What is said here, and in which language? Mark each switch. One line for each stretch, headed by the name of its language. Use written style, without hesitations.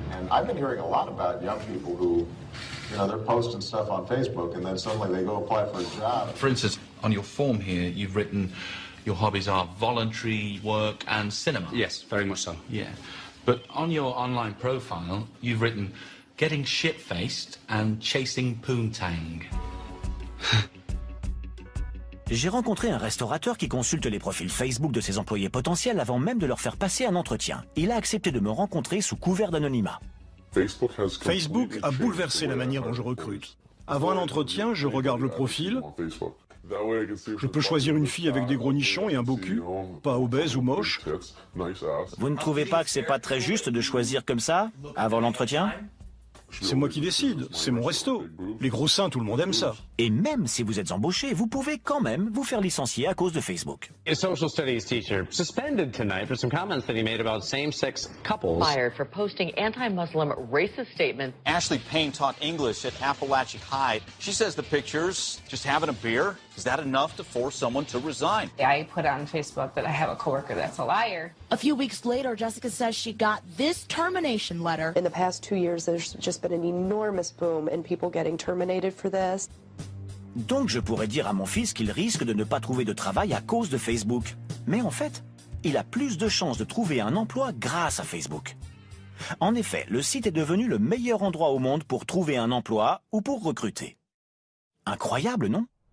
English: I've been hearing a lot about young people who, they're posting stuff on Facebook and then suddenly they go apply for a job. For instance, on your form here, you've written your hobbies are voluntary work and cinema. Yes, very much so. Yeah. But on your online profile, you've written getting shit-faced and chasing poontang.
French: J'ai rencontré un restaurateur qui consulte les profils Facebook de ses employés potentiels avant même de leur faire passer un entretien. Il a accepté de me rencontrer sous couvert d'anonymat. Facebook a bouleversé la manière dont je recrute. Avant un entretien, je regarde le profil. Je peux choisir une fille avec des gros nichons et un beau cul, pas obèse ou moche. Vous ne trouvez pas que c'est pas très juste de choisir comme ça, avant l'entretien? C'est moi qui décide, c'est mon resto. Les gros seins, tout le monde aime ça. Et même si vous êtes embauché, vous pouvez quand même vous faire licencier à cause de Facebook.
English: A social studies teacher suspended tonight for some comments that he made about same-sex couples. Fired for posting anti-Muslim racist statements. Ashley Payne taught English at Appalachia High. She says the pictures, just having a beer, is that enough to force someone to resign? I put on Facebook that I have a coworker that's a liar. A few weeks later, Jessica says she got this termination letter. In the past 2 years, there's just been an enormous boom in people getting terminated for this.
French: Donc je pourrais dire à mon fils qu'il risque de ne pas trouver de travail à cause de Facebook. Mais en fait, il a plus de chances de trouver un emploi grâce à Facebook. En effet, le site est devenu le meilleur endroit au monde pour trouver un emploi ou pour recruter. Incroyable, non?